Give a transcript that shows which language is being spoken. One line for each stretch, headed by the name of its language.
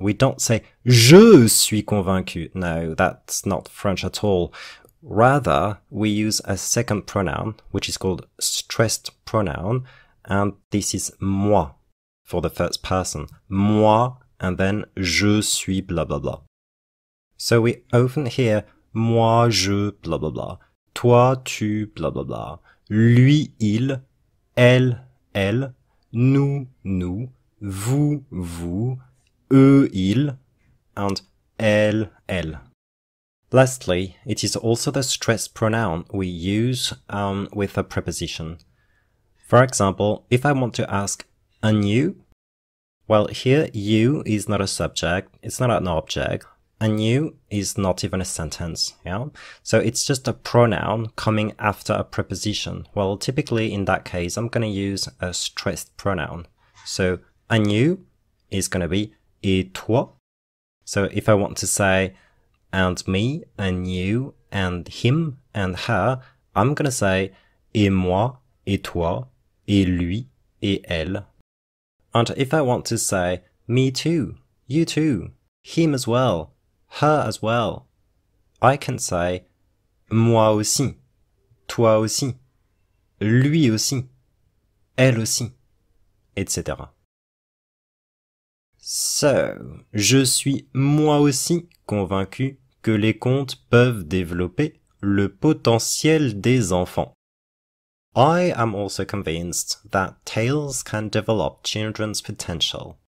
English: We don't say
French: je suis convaincu.
English: No, that's not French at all. Rather, we use a second pronoun, which is called stressed pronoun, and this is moi for the first person. Moi, and then
French: je suis
English: blah blah blah. So we often hear
French: moi je
English: blah blah blah,
French: toi tu
English: blah blah blah,
French: lui il, elle elle,
English: nous nous, vous vous,
French: eux ils,
English: and elle elle. Lastly, it is also the stressed pronoun we use with a preposition. For example, if I want to ask, and you? Well, here, you is not a subject, it's not an object, and you is not even a sentence, yeah? So it's just a pronoun coming after a preposition. Well, typically in that case, I'm going to use a stressed pronoun. So, and you is going to be
French: et toi.
English: So if I want to say, and me, and you, and him, and her, I'm going to say,
French: et moi, et toi, et lui, et elle.
English: And if I want to say, me too, you too, him as well, her as well, I can say,
French: moi aussi, toi aussi, lui aussi, elle aussi,
English: etc.
French: So, je suis moi aussi convaincu que les contes peuvent développer le potentiel des enfants.
English: I am also convinced that tales can develop children's potential.